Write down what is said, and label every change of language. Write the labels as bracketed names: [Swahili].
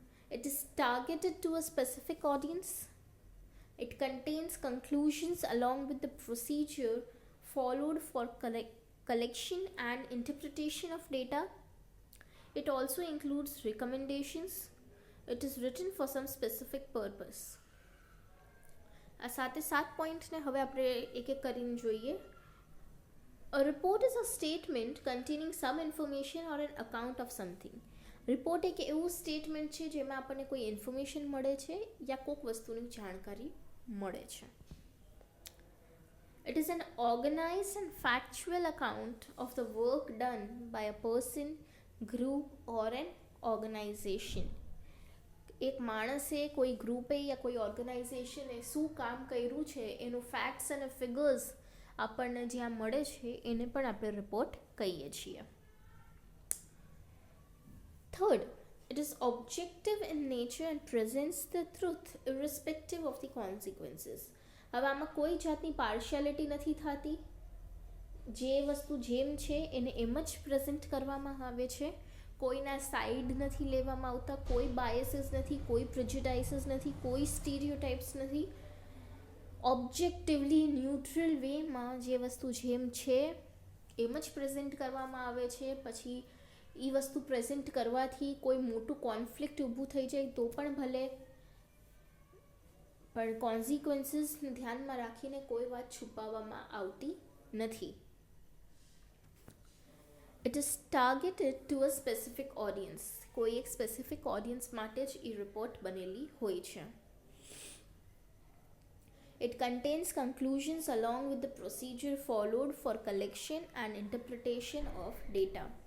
[English] It is targeted to a specific audience. It contains conclusions along with the procedure followed for collection and interpretation of data. It also includes recommendations. It is written for some specific purpose. [Gujarati] આ સાથે 7 પોઈન્ટને હવે આપણે એક એક કરીને જોઈએ. [English] A report is a statement containing some information or an account of something. [Gujarati] Report એક એવું સ્ટેટમેન્ટ છે જેમાં આપણને કોઈ ઇન્ફોર્મેશન મળે છે યા કોઈક વસ્તુની જાણકારી મળે છે. [English] It is an organized and factual account of the work done by a person, group or an organization. [Gujarati] એક માણસે કોઈ ગ્રુપે યા કોઈ ઓર્ગેનાઇઝેશને શું કામ કર્યું છે એનું ફેક્ટ્સ અને ફિગર્સ આપણને જ્યાં મળે છે એને પણ આપણે રિપોર્ટ કહીએ છીએ. [English] Third, it is objective in nature and presents the truth irrespective of the consequences. [Gujarati] હવે આમાં કોઈ જાતની પાર્શિયાલિટી નથી થતી. જે વસ્તુ જેમ છે એને એમ જ પ્રેઝન્ટ કરવામાં આવે છે. કોઈના સાઈડ નથી લેવામાં આવતા, કોઈ બાયસીસ નથી, કોઈ પ્રેજુડાઇસીસ નથી, કોઈ સ્ટીરિયોટાઇપ્સ નથી. ઓબ્જેક્ટિવલી ન્યુટ્રલ વેમાં જે વસ્તુ જેમ છે એમ જ પ્રેઝન્ટ કરવામાં આવે છે. પછી એ વસ્તુ પ્રેઝન્ટ કરવાથી કોઈ મોટું કોન્ફ્લિક્ટ ઊભું થઈ જાય તો પણ ભલે, પણ કોન્સિક્વન્સીસને ધ્યાનમાં રાખીને કોઈ વાત છુપાવવામાં આવતી નથી. [English] It is targeted to a specific audience. [Gujarati] કોઈ એક સ્પેસિફિક ઓડિયન્સ માટે જ એ રિપોર્ટ બનેલી હોય છે. [English] It contains conclusions along with the procedure followed for collection and interpretation of data.